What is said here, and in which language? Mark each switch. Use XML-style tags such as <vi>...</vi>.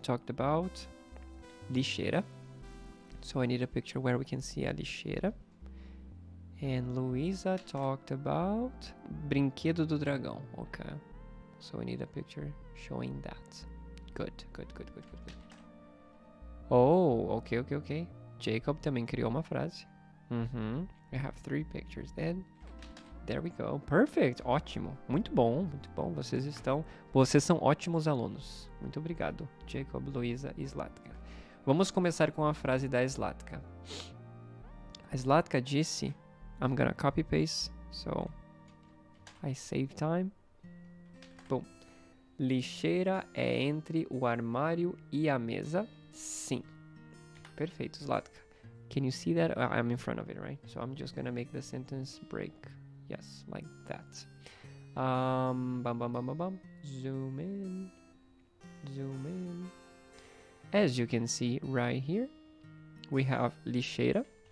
<en>Talked about lixeira. So I need a picture where we can see a lixeira. And Luisa talked about</en> <pt>brinquedo do dragão.</pt> <en>Okay. So we need a picture showing that. Good. Oh, okay.</en> <pt>Jacob também criou uma frase.</pt> <en>We have 3 pictures then. There we go. Perfect.</en> <pt>Ótimo. Muito bom. Vocês são ótimos alunos. Muito obrigado, Jacob, Luisa e Zlatka. Vamos começar com a frase da Zlatka. A Zlatka disse,</pt> <en>I'm gonna copy paste, so I save time.</en> <pt>Bom, lixeira é entre o armário e a mesa? Sim. Perfeito,</pt> <en>Zlatka. Can you see that? I'm in front of it, right? So I'm just gonna make the sentence break. Yes, like that. Bum, bum, bum, bum, bum. Zoom in. Zoom in. As you can see right here, we have lixeira.</en>